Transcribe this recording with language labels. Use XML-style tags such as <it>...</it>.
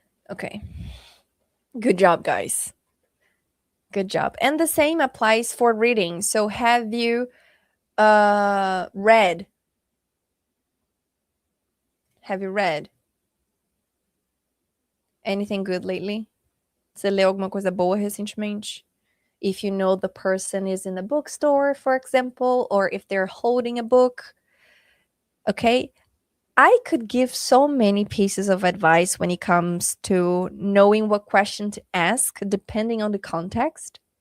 <en>Okay. Good job, guys. Good job. And the same applies for reading. So have you read? Have you read anything good lately?</en> <pt>Você leu alguma coisa boa recentemente?</pt> <en>If you know the person is in a bookstore, for example, or if they're holding a book. Okay? I could give so many pieces of advice when it comes to knowing what question to ask, depending on the context.</en>